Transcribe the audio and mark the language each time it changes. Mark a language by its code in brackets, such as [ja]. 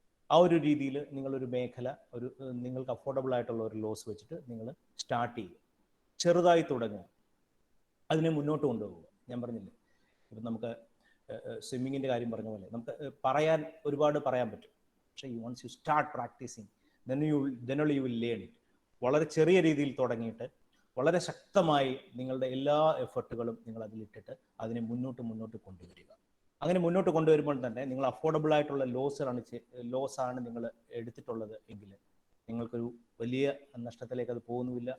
[ml] ആ ഒരു രീതിയിൽ നിങ്ങളൊരു മേഖല, നിങ്ങൾക്ക് അഫോർഡബിൾ ആയിട്ടുള്ള ഒരു ലോസ് വെച്ചിട്ട് നിങ്ങൾ സ്റ്റാർട്ട് ചെയ്യുക, ചെറുതായി തുടങ്ങുക, അതിനെ മുന്നോട്ട് കൊണ്ടുപോകുക. ഞാൻ പറഞ്ഞില്ലേ, ഇപ്പം നമുക്ക് സ്വിമ്മിങ്ങിൻ്റെ കാര്യം പറഞ്ഞ പോലെ നമുക്ക് ഒരുപാട് പറയാൻ പറ്റും. [en] പക്ഷേ once you start practising then only you will learn it. [ml] വളരെ ചെറിയ രീതിയിൽ തുടങ്ങിയിട്ട് വളരെ ശക്തമായി നിങ്ങളുടെ എല്ലാ എഫർട്ടുകളും നിങ്ങൾ അതിലിട്ടിട്ട് അതിനെ മുന്നോട്ട് കൊണ്ടുവരിക. അങ്ങനെ മുന്നോട്ട് കൊണ്ടുവരുമ്പോൾ തന്നെ നിങ്ങൾ അഫോർഡബിൾ ആയിട്ടുള്ള ലോസാണ് നിങ്ങൾ എടുത്തിട്ടുള്ളത് എങ്കിൽ നിങ്ങൾക്കൊരു വലിയ നഷ്ടത്തിലേക്ക് അത് പോകുന്നുമില്ല.